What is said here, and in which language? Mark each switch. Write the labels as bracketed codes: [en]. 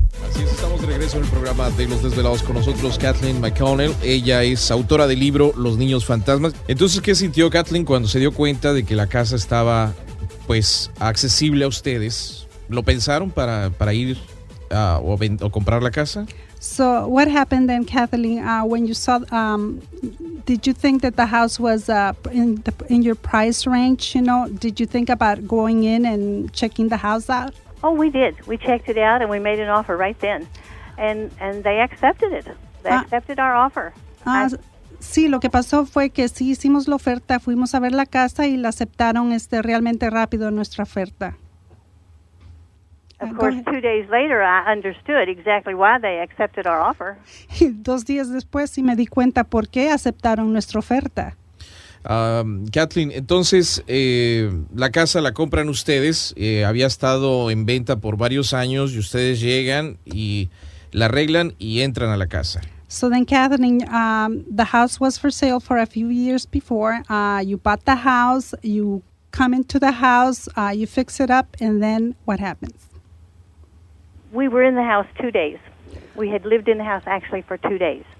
[es] Así es, estamos de regreso en el programa de Los Desvelados con nosotros Kathleen McConnell. Ella es autora del libro Los Niños Fantasmas. Entonces, ¿qué sintió Kathleen cuando se dio cuenta de que la casa estaba, pues, accesible a ustedes? ¿Lo pensaron para ir o comprar la casa? [en] So what happened then, Kathleen, when you saw, did you think that the house was in your price range, Did you think about going in and checking the house out? Oh, we did. We checked it out and we made an offer right then. And they accepted it. They accepted our offer. [es] Sí, lo que pasó fue que sí hicimos la oferta, fuimos a ver la casa y la aceptaron realmente rápido nuestra oferta. [en] Of course, 2 days later, I understood exactly why they accepted our offer. [es] Y 2 días después sí me di cuenta por qué aceptaron nuestra oferta. Kathleen, entonces la casa la compran ustedes, había estado en venta por varios años y ustedes llegan y la arreglan y entran a la casa. [en] So then, Kathleen, the house was for sale for a few years before. You bought the house, you come into the house, you fix it up, and then what happens? We were in the house 2 days. We had lived in the house actually for 2 days.